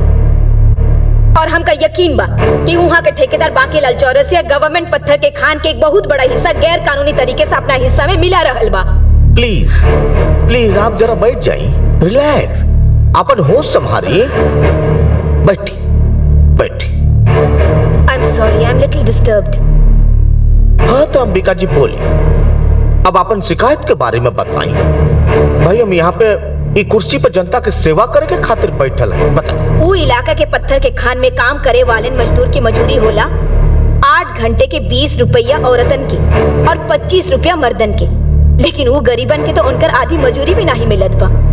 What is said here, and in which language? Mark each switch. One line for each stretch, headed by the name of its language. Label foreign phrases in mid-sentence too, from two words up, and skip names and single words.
Bhojpuri: और हमका यकीन बा कि वहाँ के ठेकेदार बांकीलाल चौरसिया गवर्नमेंट पत्थर के खान के एक बहुत बड़ा हिस्सा गैर कानूनी तरीके से अपना हिस्सा में मिला रहल बा।
English: please please
Bhojpuri: आप जरा बैठ जाइए, रिलैक्स, अपन होश संभालिए। बैठी बैठी।
English: I am sorry, I am little disturbed.
Bhojpuri: हाँ तो अंबिका जी बोली, अब अपन शिकायत के बारे में बताई। भाई हम यहाँ पे ये कुर्सी पर जनता की सेवा करे के खातिर बैठल है, बताइए। वो इलाका के पत्थर के खान में काम करे वाले मजदूर की मजूरी होला 8 घंटे के 20 रुपया औरतन की और 25 रुपया मर्दन के, लेकिन वो गरीबन के तो उनकर आधी मजूरी भी नहीं मिलत बा।